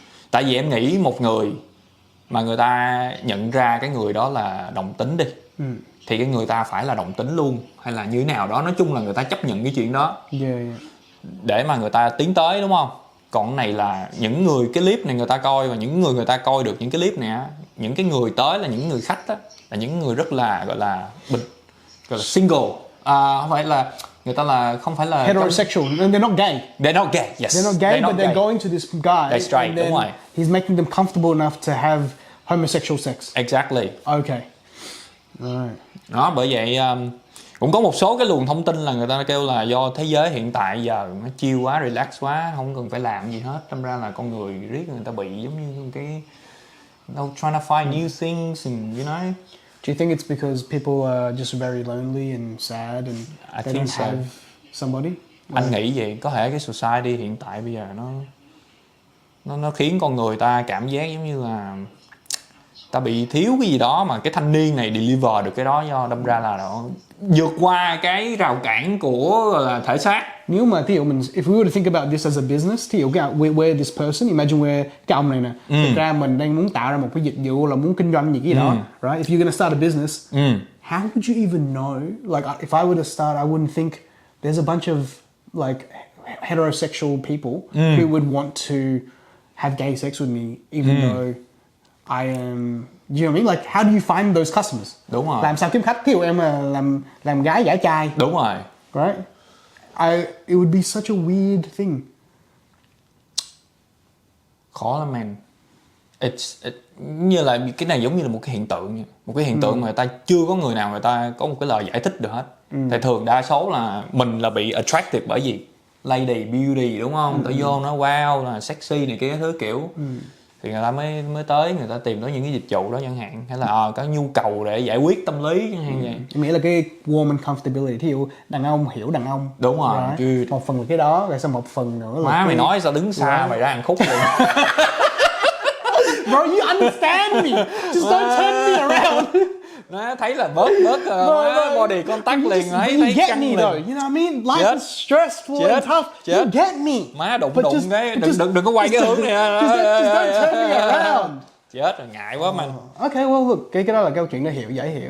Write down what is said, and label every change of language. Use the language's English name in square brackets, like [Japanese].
[Vietnamese] Tại vì em nghĩ một người mà người ta nhận ra cái người đó là đồng tính đi, thì cái người ta phải là đồng tính luôn, hay là như thế nào đó, nói chung là người ta chấp nhận cái chuyện đó. [English] Yeah. [Vietnamese] Để mà người ta tiến tới, đúng không? Còn cái này là những người, cái clip này người ta coi, và những người ta coi được những cái clip này á, những cái người tới là những người khách á, là những người rất là gọi là single, không phải là người ta là không phải là [English] heterosexual, and they're not gay. They're not gay, yes. They're not gay, but they're going to this guy. They're straight, đúng rồi. He's making them comfortable enough to have homosexual sex. Exactly. Okay. Right. [Vietnamese] Đó, bởi vậy cũng có một số cái luồng thông tin là người ta kêu là do thế giới hiện tại giờ nó chill quá, relax quá, không cần phải làm gì hết, đâm ra là con người riết người ta bị giống như cái [English] trying to find new things and you know. Do you think it's because people are just very lonely and sad and they don't have somebody? [Vietnamese] Anh nghĩ vậy, có thể cái society hiện tại bây giờ nó khiến con người ta cảm giác giống như là ta bị thiếu cái gì đó, mà cái thanh niên này deliver được cái đó, do đâm ra là nó vượt qua cái rào cản của là thể xác. Nếu mà thí dụ mình, [English] if we were to think about this as a business, [Vietnamese] thí dụ [English] we're this person, imagine we're [Vietnamese] cái ông này nè, thực ra mình đang muốn tạo ra một cái dịch vụ, là muốn kinh doanh gì cái đó, right? [English] If you're gonna start a business, how would you even know? Like if I were to start, I wouldn't think there's a bunch of like heterosexual people who would want to have gay sex with me, even though I am, you know what I mean? Like, how do you find those customers? [Vietnamese] Đúng rồi. Làm sao kiếm khách? Ví dụ em là làm gái giả trai. Đúng rồi. [English] Right? It would be such a weird thing. [Vietnamese] Khó lắm man. Như là cái này giống như là một cái hiện tượng, một cái hiện tượng mà người ta chưa có người nào người ta có một cái lời giải thích được hết. Tại thường đa số là mình là bị attracted bởi gì? [English] Lady beauty, [Vietnamese] đúng không? Tới vô nó wow là sexy này kia thứ kiểu. Thì người ta mới tới, người ta tìm tới những cái dịch vụ đó chẳng hạn, hay là có nhu cầu để giải quyết tâm lý chẳng hạn vậy. Nghĩa là cái [English] woman comfortability, [Vietnamese] thí dụ đàn ông hiểu đàn ông. Đúng rồi. [English] Right? [Vietnamese] Một phần là cái đó, rồi sau một phần nữa là má mày nói sao đứng xa mày ra ăn khúc luôn. [English] Bro, you understand me. Just don't turn me around. [Vietnamese] Nó thấy là bớt body contact liền, thấy căng liền. [English] You know what I mean? Life is stressful and tough. You get me. [Vietnamese] Má đụng cái đừng có quay cái hướng này. [English] Just don't turn me around. [Vietnamese] Chết rồi, ngại quá man. [English] Okay, well look, [Vietnamese] cái đó là câu chuyện dễ hiểu.